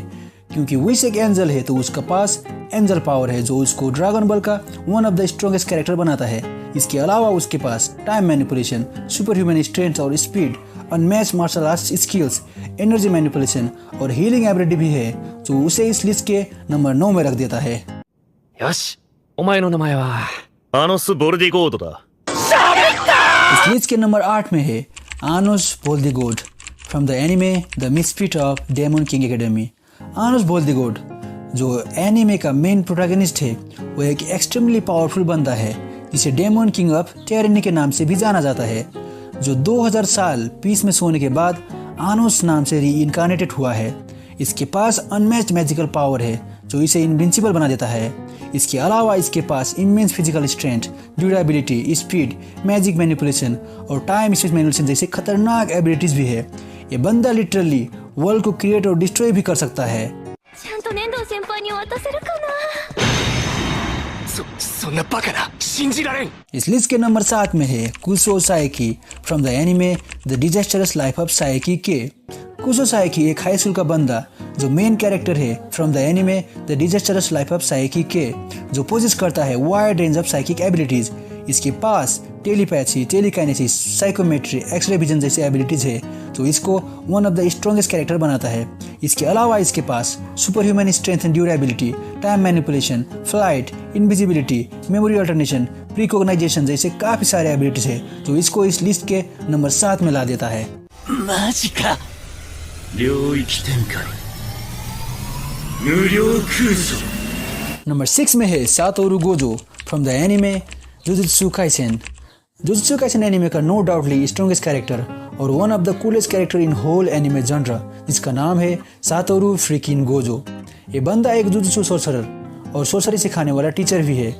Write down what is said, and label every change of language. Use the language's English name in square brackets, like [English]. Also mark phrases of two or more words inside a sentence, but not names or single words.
[Hindi] क्योंकि विश एक एंजल है तो उसका पास [English] angel power [Hindi] है जो उसको ड्रैगन बॉल का [English] one of the strongest character [Hindi] बनाता है। इसके अलावा उसके पास [English] time manipulation, super human strength [Hindi] और [English] speed, unmatched martial arts skills, energy manipulation [Hindi] और [English] healing ability [Hindi] भी है जो उसे इस लिस्ट के नंबर 9 में रख देता है। [Japanese] よし、お前の名前はアノス・ボルディゴードだ。 [Hindi] इस लिस्ट के नंबर 8 में है आनोस बोल्दिगोड [English] from the anime The Misfit of Demon King Academy. [Hindi] आनोस बोल्दिगोड जो एनिमे का [English] main protagonist [Hindi] है वो एक [English] extremely powerful [Hindi] बंदा है जिसे [English] Demon King of Tyranny [Hindi] के नाम से भी जाना जाता है, जो 2000 साल पीस में सोने के बाद आनोस नाम से रीइनकार्नेटेड हुआ है। इसके पास [English] unmatched magical power [Hindi] है जो इसे इनविंसिबल बना देता है। इसके अलावा इसके पास [English] immense physical strength, durability, speed, magic manipulation [Hindi] और [English] time space manipulation [Hindi] जैसे खतरनाक एबिलिटीज भी है। ये बंदा [English] literally world [Hindi] को क्रिएट और डिस्ट्रॉय भी कर सकता है। [Japanese] そんなバカな信じられん。 [Hindi] इस लिस्ट के नंबर 7 में है कुसो साएकी [English] from the anime The Disastrous Life of Saiki K. [Hindi] कुसो साएकी एक [English] high school [Hindi] का बंदा जो [English] main character [Hindi] है [English] from the anime The Disastrous Life of Saiki K, [Hindi] जो पोजेस करता है [English] wide range of psychic abilities. [Hindi] इसके पास [English] telepathy, telekinesis, psychometry, x-ray vision [Hindi] जैसे एबिलिटीज है जो इसको [English] one of the strongest character [Hindi] बनाता है। इसके अलावा इसके पास [English] super human strength and durability, time manipulation, flight, invisibility, memory alternation, precognization [Hindi] जैसे काफी सारे एबिलिटीज है जो इसको इस लिस्ट के नंबर 7 में ला देता है। [Japanese] マジか。領域展開無料空想 [Hindi] नंबर 6 में है सातोरू गोजो [English] from the anime [Hindi] जुजुत्सु काइसेन। जुजुत्सु काइसेन एनिमे का [English] no doubtly strongest character [Hindi] और [English] one of the coolest character in whole anime genre [Hindi] जिसका नाम है सातोरू फ्रीकिन गोजो। ये बंदा एक जुजुत्सु सोर्सरर और सोर्सरी सिखाने वाला टीचर भी है।